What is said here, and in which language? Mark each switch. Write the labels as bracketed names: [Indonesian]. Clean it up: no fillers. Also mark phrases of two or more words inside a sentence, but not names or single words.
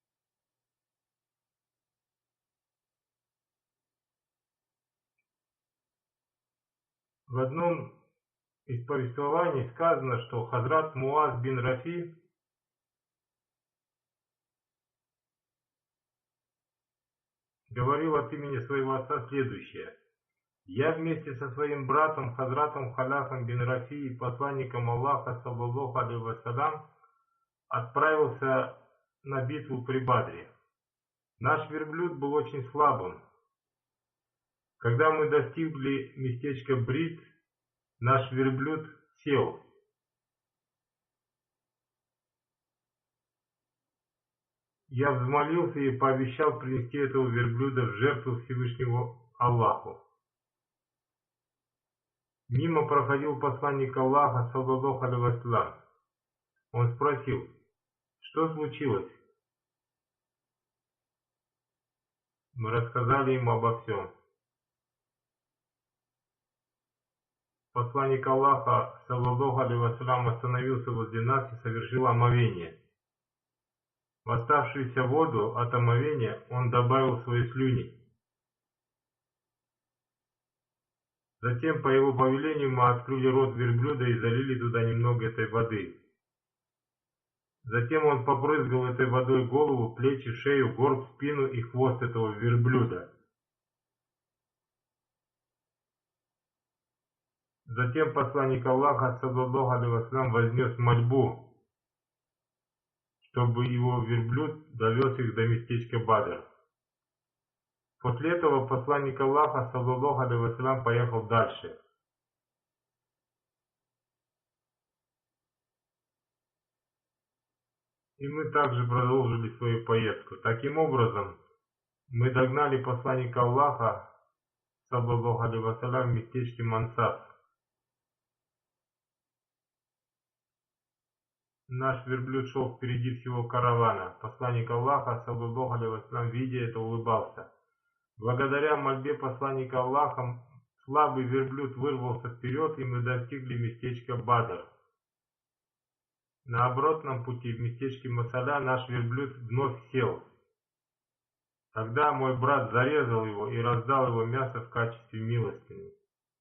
[Russian] В одном из повествований сказано, что Хазрат Муаз бин Рафи говорил от имени своего отца следующее: «Я вместе со своим братом Хазратом Халяфом бин Рафи и посланником Аллаха, [Arabic] صلى الله عليه وسلم, [Russian] отправился на битву при Бадре. Наш верблюд был очень слабым. Когда мы достигли местечка Брит, наш верблюд сел. Я взмолился и пообещал принести этого верблюда в жертву Всевышнему Аллаху. Мимо проходил посланник Аллаха, [Arabic] صلى الله عليه وسلم. [Russian] Он спросил: что случилось? Мы рассказали ему обо всем. Посланник Аллаха, [Arabic] صلى الله عليه وسلم, [Russian] остановился возле нас и совершил омовение. В оставшуюся воду от омовения он добавил свои слюни. Затем, по его повелению, мы открыли рот верблюда и залили туда немного этой воды. Затем он побрызгал этой водой голову, плечи, шею, горб, спину и хвост этого верблюда. Затем посланник Аллаха, [Arabic] صلى الله عليه وسلم, [Russian] вознес мольбу, чтобы его верблюд довез их до местечка Бадр. После этого посланник Аллаха, [Arabic] صلى الله عليه وسلم, [Russian] поехал дальше. И мы также продолжили свою поездку. Таким образом, мы догнали посланника Аллаха, [Arabic] صلى الله عليه وسلم, [Russian] в местечке Мансас. Наш верблюд шел впереди всего каравана. Посланник Аллаха, [Arabic] صلى الله عليه وسلم, [Russian] видя это, улыбался. Благодаря мольбе посланника Аллаха, слабый верблюд вырвался вперед, и мы достигли местечка Бадр. На обратном пути в местечке Масаля наш верблюд вновь сел. Тогда мой брат зарезал его и раздал его мясо в качестве милостыни.